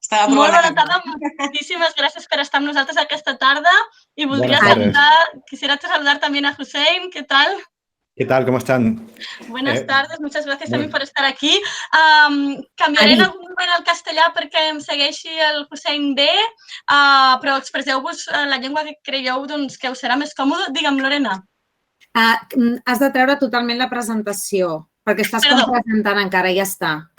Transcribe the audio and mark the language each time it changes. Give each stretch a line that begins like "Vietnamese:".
Catalan: Molt bona tarda, moltíssimes gràcies per estar amb nosaltres aquesta tarda i voldria saludar
Spanish: también a Hussein, ¿qué tal? ¿Qué tal? ¿Cómo están? Buenas tardes, muchas gracias también por estar aquí.
Catalan: Canviaré en algun moment al castellà perquè em segueixi el Hussein bé, però expresseu-vos la llengua que creieu doncs, que us serà més còmode. Digue'm, Lorena. Has de treure totalment la presentació, perquè estàs presentant encara, ja està.